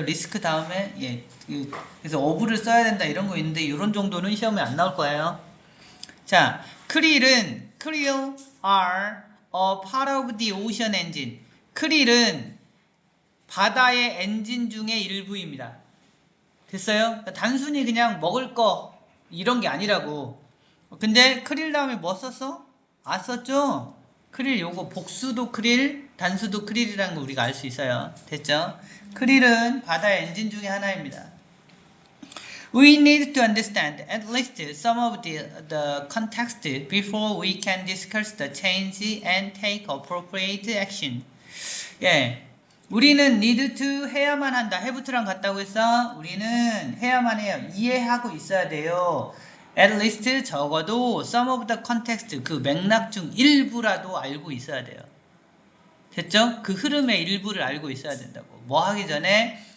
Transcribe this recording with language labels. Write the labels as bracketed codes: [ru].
[ko] 리스크 다음에 그래서 어부를 써야 된다 이런 거 있는데 이런 정도는 시험에 안 나올 거예요. [en] 자, krill are a part of the ocean engine. [ko] 크릴은 바다의 엔진 중의 일부입니다. 됐어요? 단순히 그냥 먹을 거 이런 게 아니라고. 근데 크릴 다음에 뭐 썼어? 썼죠? 크릴 요거 복수도 크릴, 단수도 크릴이라는 거 우리가 알 수 있어요. 됐죠? 크릴은 바다의 엔진 중에 하나입니다. [en] We need to understand at least some of the context before we can discuss the change and take appropriate action. [ko] 우리는 need to 해야만 한다. have랑 같다고 했어. 우리는 해야만 해요. 이해하고 있어야 돼요. [en] At least [ko] 적어도 [en] some of the context [ko] 그 맥락 중 일부라도 알고 있어야 돼요. 됐죠? 그 흐름의 일부를 알고 있어야 된다고. 뭐 하기 전에?